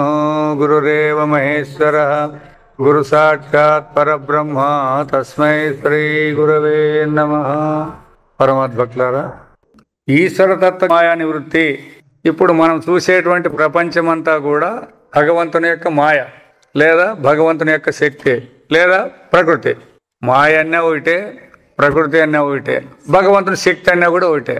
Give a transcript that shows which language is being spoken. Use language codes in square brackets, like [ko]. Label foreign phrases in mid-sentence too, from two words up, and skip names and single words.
[sa] गुरुरेव महेश्वरः गुरु साक्षात् परब्रह्म तस्मै श्री गुरवे नमः। [te] పరమద్భక్తులారా, ఈశ్వర తత్వ మాయా నివృత్తి. ఇప్పుడు మనం చూసేటువంటి ప్రపంచమంతా కూడా భగవంతుని యొక్క మాయ లేదా భగవంతుని యొక్క శక్తి లేదా ప్రకృతి. మాయ అన్నా ఒకటే, ప్రకృతి అన్నా ఒకటే, భగవంతుని శక్తి అన్నా కూడా ఒకటే.